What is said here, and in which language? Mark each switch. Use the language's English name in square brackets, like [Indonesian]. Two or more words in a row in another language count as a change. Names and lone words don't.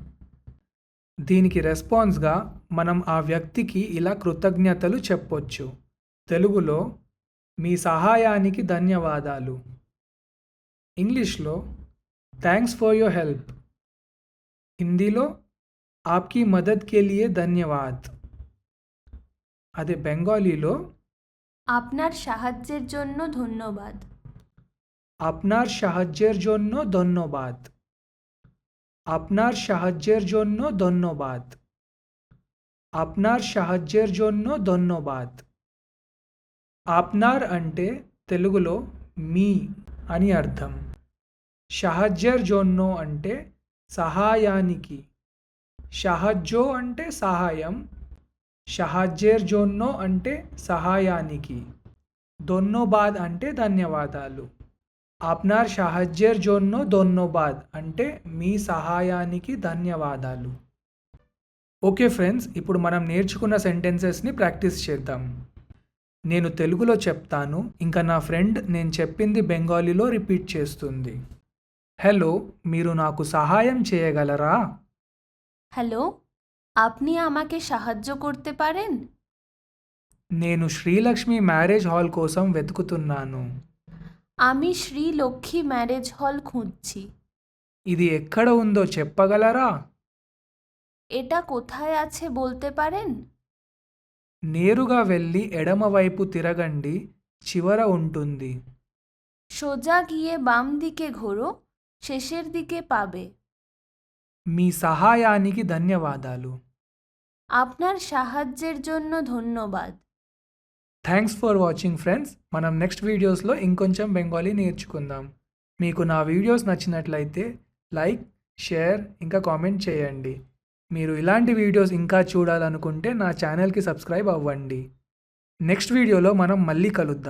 [Telugu] దీనికి రెస్పాన్స్గా మనం ఆ వ్యక్తికి ఇలా కృతజ్ఞతలు చెప్పొచ్చు. తెలుగులో మీ సహాయానికి ధన్యవాదాలు, ఇంగ్లీష్లో [English] thanks for your help, [Telugu] హిందీలో [Hindi] आपकी मदद के लिए धन्यवाद. [Telugu] అదే బెంగాలీలో [Bangla] আপনার সাহায্যের জন্য ধন্যবাদ। আপনার সাহায্যের জন্য ধন্যবাদ, আপনার সাহায্যের জন্য ধন্যবাদ, আপনার সাহায্যের জন্য ধন্যবাদ. [Telugu] আপনার అంటే తెలుగులో మీ అని అర్థం. [Bangla] সাহায্যের জন্য [Telugu] అంటే సహాయానికి, সাহায্য అంటే సహాయం, [Bangla] সাহায্যের জন্য [Telugu] అంటే సహాయానికి, ধন্যবাদ అంటే ధన్యవాదాలు. [Bangla] আপনার সাহায্যের জন্য ধন্যবাদ [Telugu] అంటే మీ సహాయానికి ధన్యవాదాలు. [English] okay friends, [Telugu] ఇప్పుడు మనం నేర్చుకున్న సెంటెన్సెస్ని ప్రాక్టీస్ చేద్దాం. నేను తెలుగులో చెప్తాను, ఇంకా నా ఫ్రెండ్ నేను చెప్పింది బెంగాలీలో రిపీట్ చేస్తుంది. హలో, మీరు నాకు సహాయం చేయగలరా? [Bangla] হ্যালো, আপনি আমাকে সাহায্য করতে পারেন? [Telugu] నేను శ్రీలక్ష్మి మ్యారేజ్ హాల్ కోసం వెతుకుతున్నాను. [Bangla] আমি শ্রী লক্ষ্মী ম্যারেজ হল খুঁজছি। [Telugu] ఇది ఎక్కడ ఉందో చెప్పగలరా? [Bangla] এটা কোথায় আছে বলতে পারেন? [Telugu] నేరుగా వెళ్ళి ఎడమవైపు తిరగండి, చివర ఉంటుంది. [Bangla] সোজা গিয়ে বাম দিকে ঘোরো, শেষের দিকে পাবে। [Telugu] మీ సహాయానికి ధన్యవాదాలు. [Bangla] আপনার সাহায্যের জন্য ধন্যবাদ। [English] thanks for watching friends. [Telugu] మనం [English] next videos [Telugu] ఇంకొంచెం బెంగాలీ నేర్చుకుందాం. మీకు నా వీడియోస్ నచ్చినట్లయితే లైక్, షేర్ ఇంకా కామెంట్ చేయండి. మీరు ఇలాంటి వీడియోస్ ఇంకా చూడాలనుకుంటే నా ఛానల్కి సబ్స్క్రైబ్ అవ్వండి. [English] next video [Telugu] మనం మళ్ళీ కలుద్దాం.